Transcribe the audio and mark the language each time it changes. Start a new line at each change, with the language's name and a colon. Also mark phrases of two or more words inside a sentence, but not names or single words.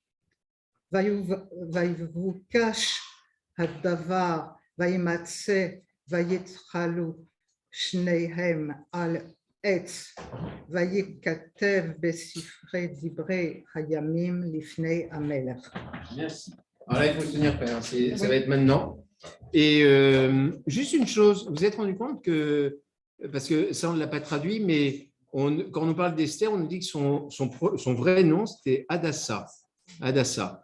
Hebrew: ויבוקש הדבר, וימצא, ויתחלו שניהם על עץ, ויכתב בספרי דברי הימים לפני המלך.
French: Merci. Alors là, il faut se tenir prêt, hein. Ça va être maintenant. Et juste une chose, vous vous êtes rendu compte que, parce que ça on ne l'a pas traduit, mais quand on nous parle d'Esther, on nous dit que son vrai nom c'était Hadassa. Hadassa.